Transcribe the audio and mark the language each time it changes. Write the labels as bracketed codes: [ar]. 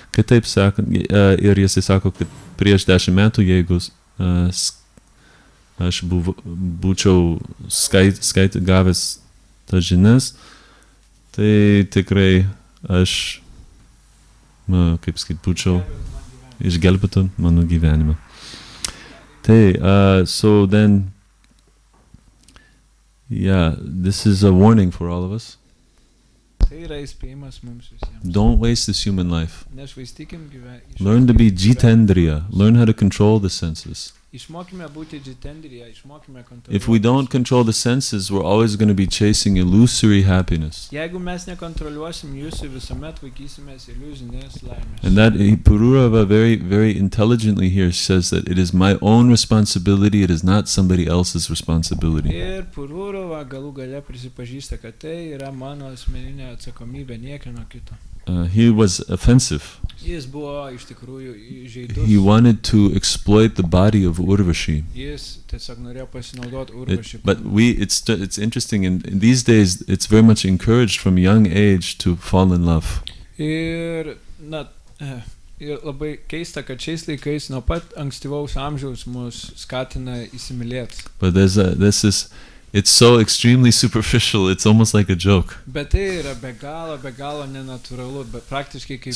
[lt] Kitaip sakant, ir jisai sako, kad prieš 10 metų, jeigu aš būčiau gavęs tas žinias, tai tikrai aš, būčiau išgelbėtų mano gyvenimą. [en] So then, this is a warning for all of us. [lt] Tai yra įspėjimas mums visiems. [en] Don't waste this human life. [lt] Nešvaistykim gyvenimą. [en] Learn to be jitendriya. Learn how to control the senses. [lt] Išmokime būti jitendriya, išmokime kontroliuoti. [en] If we don't control the senses, we're always going to be chasing illusory happiness. [lt] Jeigu mes nekontroliuosim jūsų, visuomet vaikysimės iliuzinės laimės. [en] And that Pururava very, very intelligently here says that it is my own responsibility, it is not somebody else's responsibility. [lt] Ir Pururava galų gale prisipažįsta, kad tai yra mano asmeninė atsakomybė, niekieno kito. [en] He was offensive. [lt] Jis buvo iš tikrųjų įžeidus. [en] He wanted to exploit the body of Urvashi. [lt] Jis tiesiog norėjo pasinaudoti Urvashi. [en] But it's interesting, in these days it's very much encouraged from young age to fall in love. [lt] Ir labai keista, kad šiais laikais nuo pat ankstyvaus amžiaus mus skatina įsimylėti. [en] But it's so extremely superficial, it's almost like a joke. [lt] Bet tai yra be galo nenatūralu, bet praktiškai kaip